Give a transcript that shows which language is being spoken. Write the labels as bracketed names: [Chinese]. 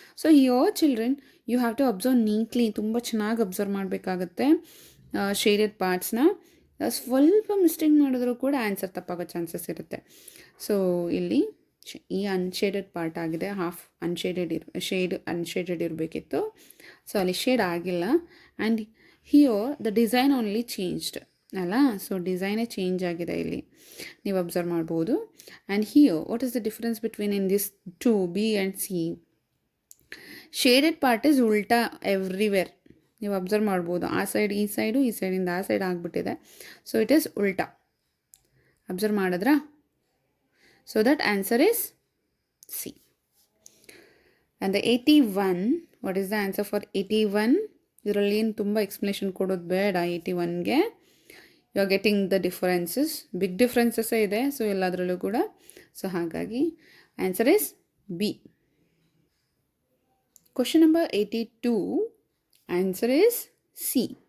[English] So here children, you have to observe neatly. [Kannada] ತುಂಬ ಚೆನ್ನಾಗಿ observe ಮಾಡಬೇಕಾಗತ್ತೆ ಶೇಡೆಡ್ ಪಾರ್ಟ್ಸ್ನ. ಸ್ವಲ್ಪ ಮಿಸ್ಟೇಕ್ ಮಾಡಿದ್ರೂ ಕೂಡ ಆನ್ಸರ್ ತಪ್ಪಾಗೋ ಚಾನ್ಸಸ್ ಇರುತ್ತೆ. ಸೊ ಇಲ್ಲಿ ಈ ಅನ್ಶೇಡೆಡ್ ಪಾರ್ಟ್ ಆಗಿದೆ, ಹಾಫ್ ಅನ್ಶೇಡೆಡ್ ಇರಬೇಕಿತ್ತು. ಸೊ ಅಲ್ಲಿ ಶೇಡ್ ಆಗಿಲ್ಲ. [English] and here the design only changed [Kannada] ಅಲ್ಲ, ಸೊ ಡಿಸೈನೇ ಚೇಂಜ್ ಆಗಿದೆ ಇಲ್ಲಿ, ನೀವು ಅಬ್ಸರ್ವ್ ಮಾಡ್ಬೋದು. [English] And here what is the difference between in this two B and C? Shaded part is ಉಲ್ಟಾ everywhere. [Kannada] ನೀವು ಅಬ್ಸರ್ವ್ ಮಾಡ್ಬೋದು, ಆ ಸೈಡ್ ಈ ಸೈಡು, ಈ ಸೈಡಿಂದ ಆ ಸೈಡ್ ಆಗಿಬಿಟ್ಟಿದೆ. [English] So it is ಉಲ್ಟಾ. [Kannada] ಅಬ್ಸರ್ವ್ ಮಾಡಿದ್ರಾ? [English] So that answer is C. And the 81, what is the answer for 81? [Kannada] ಇದರಲ್ಲಿ ಏನು ತುಂಬ ಎಕ್ಸ್ಪ್ಲನೇಷನ್ ಕೊಡೋದು ಬೇಡ. 81ಗೆ [English] you are getting the differences, [Kannada] big ಡಿಫ್ರೆನ್ಸಸ್ಸೇ ಇದೆ ಸೊ ಎಲ್ಲದರಲ್ಲೂ ಕೂಡ. [English] So ಹಾಗಾಗಿ answer is B. Question number 82, answer is C.